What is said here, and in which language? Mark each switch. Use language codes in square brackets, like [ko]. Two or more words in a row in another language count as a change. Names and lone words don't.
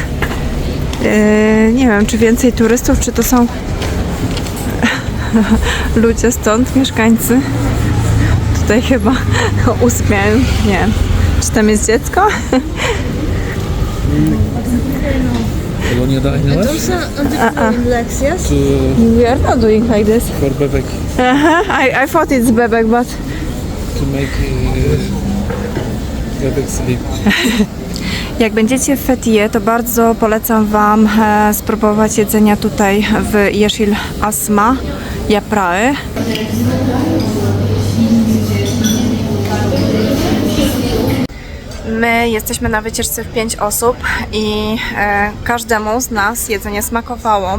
[pl] Nie wiem, czy więcej turystów, czy to są ludzie stąd, mieszkańcy. Tutaj chyba usypiają. Nie wiem, czy tam jest dziecko? [tr] Kolonia da aynı var. [en] Lex, yes? We are not doing like this. For bebek. I thought it's bebek, but... To make bebek sleep. [pl] Jak będziecie w Fethiye, to bardzo polecam wam spróbować jedzenia tutaj w Yeşil Asma Yaprağı. My jesteśmy na wycieczce w 5 osób i każdemu z nas jedzenie smakowało.